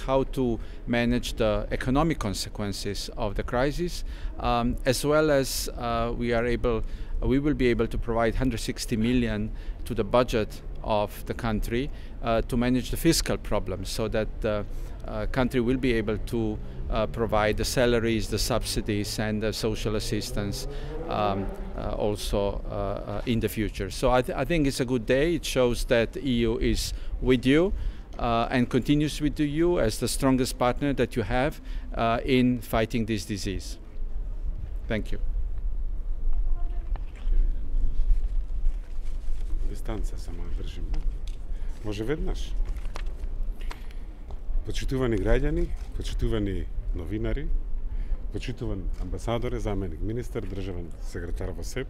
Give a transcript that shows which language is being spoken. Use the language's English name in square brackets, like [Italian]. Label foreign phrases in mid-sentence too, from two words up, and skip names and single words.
[English] how to manage the economic consequences of the crisis, as well as we will be able to provide 160 million to the budget of the country to manage the fiscal problems, so that the country will be able to provide the salaries, the subsidies and the social assistance also in the future. So I think it's a good day. It shows that the EU is with you and continues with you as the strongest partner that you have in fighting this disease. Thank you. [Macedonian] Дистанция само држим. Може веднаш. Почитувани граѓани, почитувани новинари, почитуван амбасадоре, заменик министер, државен секретар во СЕП.